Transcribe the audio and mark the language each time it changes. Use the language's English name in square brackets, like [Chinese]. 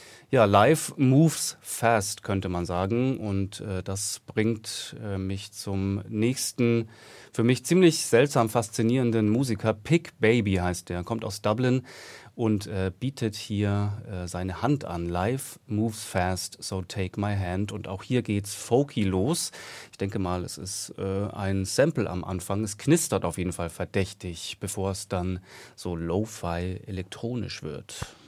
[German] Ja, [English] life moves fast, [German] könnte man sagen, und das bringt mich zum nächsten, für mich ziemlich seltsam faszinierenden Musiker. Pig Baby heißt der, kommt aus Dublin und bietet hier seine Hand an. [English] Life moves fast, so take my hand. [German] Und auch hier geht's folky los. Ich denke mal, es ist ein Sample am Anfang. Es knistert auf jeden Fall verdächtig, bevor es dann so lo-fi elektronisch wird.